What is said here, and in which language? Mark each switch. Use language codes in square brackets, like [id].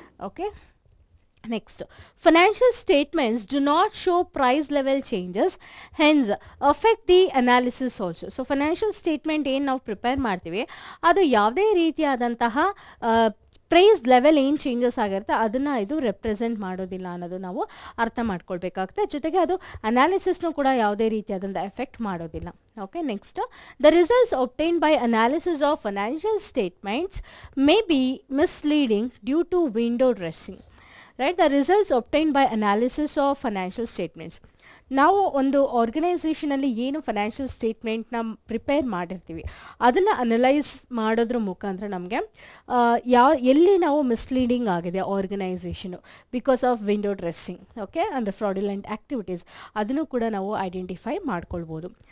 [en] Okay, next, financial statements do not show price level changes, hence affect the analysis also. [kn] So financial statement ಏನು ನಾವು prepare ಮಾಡ್ತೀವಿ ಅದು ಯಾವುದೇ ರೀತಿಯಾದಂತಹ price level ಏನು ಚೇಂಜಸ್ ಆಗಿರುತ್ತೆ ಅದನ್ನು ಇದು ರೆಪ್ರೆಸೆಂಟ್ ಮಾಡೋದಿಲ್ಲ ಅನ್ನೋದು ನಾವು ಅರ್ಥ ಮಾಡ್ಕೊಳ್ಬೇಕಾಗುತ್ತೆ. ಜೊತೆಗೆ ಅದು ಅನಾಲಿಸಿಸ್ನೂ ಕೂಡ ಯಾವುದೇ ರೀತಿಯಾದಂಥ ಎಫೆಕ್ಟ್ ಮಾಡೋದಿಲ್ಲ. [en] Okay, next, the results obtained by analysis of financial statements may be misleading due to window dressing. Right, the results obtained by analysis of financial statements. [kn] ನಾವು ಒಂದು ಆರ್ಗನೈಸೇಷನಲ್ಲಿ ಏನು ಫೈನಾನ್ಷಿಯಲ್ ಸ್ಟೇಟ್ಮೆಂಟ್ನ ಪ್ರಿಪೇರ್ ಮಾಡಿರ್ತೀವಿ ಅದನ್ನು ಅನಲೈಸ್ ಮಾಡೋದ್ರ ಮುಖಾಂತರ ನಮಗೆ ಎಲ್ಲಿ ನಾವು ಮಿಸ್ಲೀಡಿಂಗ್ ಆಗಿದೆ organisation [en] because of window dressing, [kn] okay, ಅಂದರೆ ಫ್ರಾಡ್ಯುಲೆಂಟ್ ಆ್ಯಕ್ಟಿವಿಟೀಸ್, ಅದನ್ನು ಕೂಡ ನಾವು ಐಡೆಂಟಿಫೈ ಮಾಡ್ಕೊಳ್ಬೋದು.